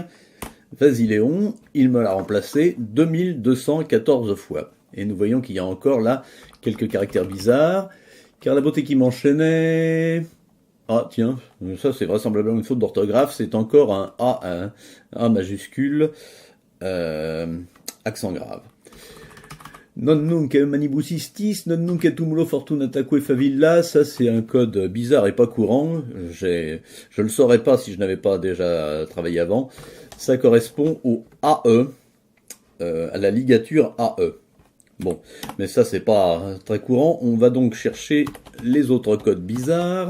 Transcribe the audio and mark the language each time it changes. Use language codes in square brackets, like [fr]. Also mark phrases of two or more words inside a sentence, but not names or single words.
[fr] Vas-y Léon, il me l'a remplacé 2214 fois. Et nous voyons qu'il y a encore là quelques caractères bizarres, car la beauté qui m'enchaînait... Ah tiens, ça c'est vraisemblablement une faute d'orthographe, c'est encore un A majuscule, accent grave. [la] Non nunc manibus istis, non nunc tumulo fortunataque favilla, [fr] ça c'est un code bizarre et pas courant, je le saurais pas si je n'avais pas déjà travaillé avant. Ça correspond au AE, à la ligature AE. Bon, mais ça c'est pas très courant, on va donc chercher les autres codes bizarres.